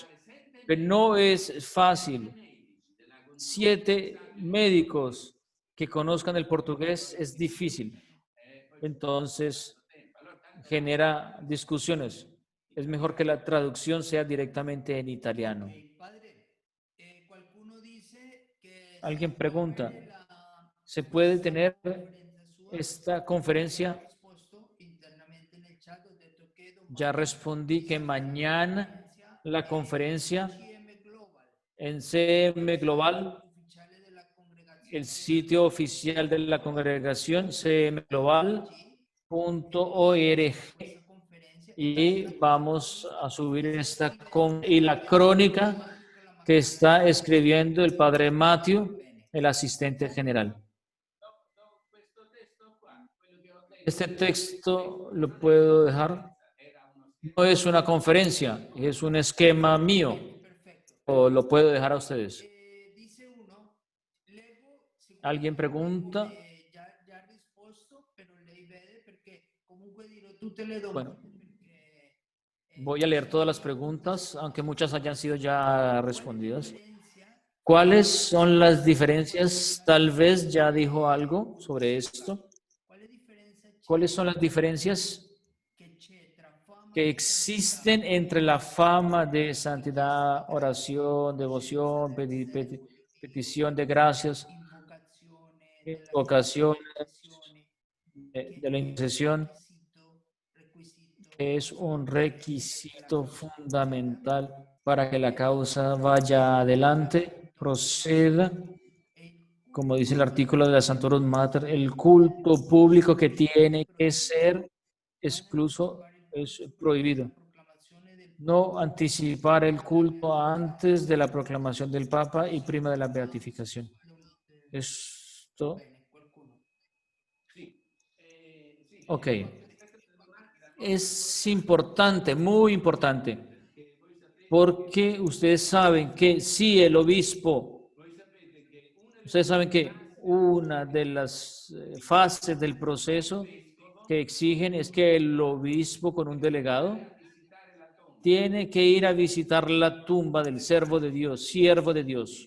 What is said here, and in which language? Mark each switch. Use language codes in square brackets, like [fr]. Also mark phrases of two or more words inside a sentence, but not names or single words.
[es] Pero no es fácil. 7 médicos que conozcan el portugués es difícil. Entonces, genera discusiones. Es mejor que la traducción sea directamente en italiano. [it] Ok, padre, qualcuno dice que [es] Alguien [it] si può [es] pregunta, [it] avere [es] ¿se puede [it] questa [es] tener [it] conferenza sua? [es] esta [it] Già [es] conferencia? [it] risposto internamente nel chat, ho detto che [es] Ya [it] domani [es] respondí [it] ci [es] que [it] sarà la [es] mañana [it] conferenza [es] la conferencia CM Global, en [it] il CM website [es] Global, [it] ufficiale della [es] el [it] congregazione della [es] sitio [it] Santissima [es] oficial de la congregación .org, cmglobal.org, [it] questa conferenza e ci [es] y [it] sarà [es] vamos [it] proprio [es] a subir esta y [it] il [es] la [it] padre [es] crónica Matteo que Calamacate. está escribiendo el padre Matthew, [it] Bene. [es] el asistente general. Este texto lo puedo dejar. No es una conferencia, es un esquema mío. [it] Perfetto. [es] O lo puedo dejar a ustedes. [it] Dice uno, leggo [es] Alguien [it] sicuramente [es] pregunta. [it] già risposto, però lei vede perché comunque dirò tutte le [es] Bueno, [it] domande perché [es] voy a leer todas las preguntas, aunque muchas hayan sido ya [it] qual è la [es] respondidas. [it] differenza [es] ¿Cuáles son las [it] quando [es] diferencias? Tal vez ya dijo algo sobre esto. [it] quale differenza [es] ¿Cuáles [it] c'è [es] son las diferencias [it] che c'è tra fama [es] que [it] di santità [es] existen entre la fama de santidad, [it] richiesta di grazia, [es] oración, [it] conoscenza [es] devoción, [it] del servo di [es] petición [it] Dio, [es] de gracias, [it] invocazione della Santa [es] invocaciones, [it] Intercessione, [es] de la [it] che è un [es] intercesión, [it] requisito [es] que es un [it] fondamentale perché la [es] requisito [it] causa proceda, [es] fundamental para que la causa vaya adelante, proceda, [it] e il [es] como [it] culto [es] dice el artículo de [it] pubblico [es] la Santorum Mater, el [it] è [es] culto público que tiene que [it] proibito [es] ser [it] non [es] excluso [it] anticipare il [es] es [it] culto prima della [es] prohibido. [it] proclamazione del [es] No [it] Papa [es] anticipar el [it] della [es] culto [it] beatificazione. [es] antes de la proclamación del Papa y prima de la beatificación. [it] Bene, [es] Esto, [it] qualcuno. [es] ok. Es importante, muy importante, porque ustedes saben que si el obispo, ustedes saben que una de las fases del proceso que exigen es que el obispo con un delegado tiene que ir a visitar la tumba del servo de Dios, siervo de Dios.